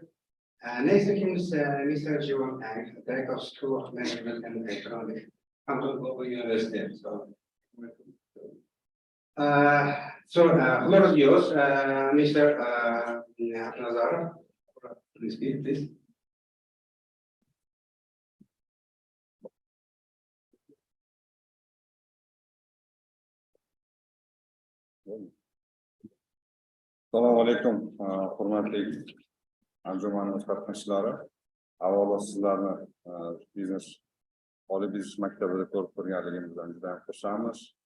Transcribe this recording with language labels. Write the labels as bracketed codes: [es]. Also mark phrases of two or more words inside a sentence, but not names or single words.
[en] Next is Mr. Jiwon Ang, Director of School of Management and Economics, Hampton Global University. Floor is yours, Mr. Nazarov. Please speak, please. [uz] Assalomu alaykum, hurmatli anjumanimiz qatnashchilari. Avvalo sizlarni biznes oliy biznes maktabida ko'rib ko'rganligimizdan juda ham xursandmiz.